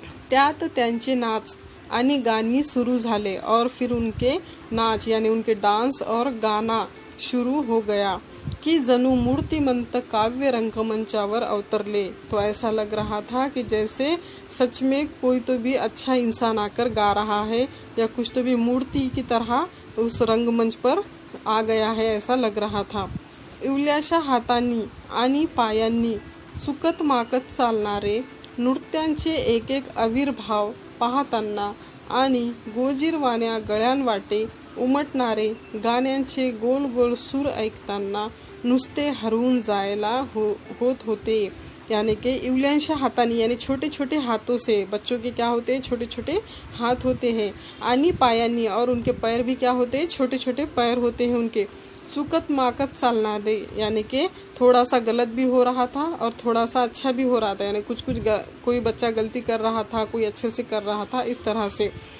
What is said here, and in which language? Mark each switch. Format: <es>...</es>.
<mr>त्यात त्यांचे नाच आणि गाणी सुरू झाले</mr> <hi>और फिर उनके नाच यानी उनके डांस और गाना शुरू हो गया कि</hi> <mr>जणू मूर्तिमंत काव्य रंगमंचावर अवतरले।</mr> <hi>तो ऐसा लग रहा था कि जैसे सच में कोई तो भी अच्छा इंसान आकर गा रहा है या कुछ तो भी मूर्ति की तरह उस रंगमंच पर आ गया है, ऐसा लग रहा था।</hi> <mr>इवल्याशा हातांनी आणि पायांनी सुकत माकत चालणारे नृत्यांचे एक एक आविर्भाव पाहताना आणि गोजीरवाण्या गळ्यांवाटे उमटणारे गाण्यांचे गोल गोल सूर ऐकताना नुसते हरवून जायला होत होते।</mr> <hi>यानी कि</hi> <mr>इवल्यांशा हातानी</mr> <hi>यानी छोटे छोटे हाथों से, बच्चों के क्या होते हैं, छोटे छोटे हाथ होते हैं,</hi> <mr>आनी पायांनी</mr> <hi>और उनके पैर भी क्या होते हैं, छोटे छोटे पैर होते हैं उनके।</hi> <mr>सुकत माकत चालना दे</mr> <hi>यानी कि थोड़ा सा गलत भी हो रहा था और थोड़ा सा अच्छा भी हो रहा था, यानी कुछ कुछ कोई बच्चा गलती कर रहा था, कोई अच्छे से कर रहा था, इस तरह से।</hi>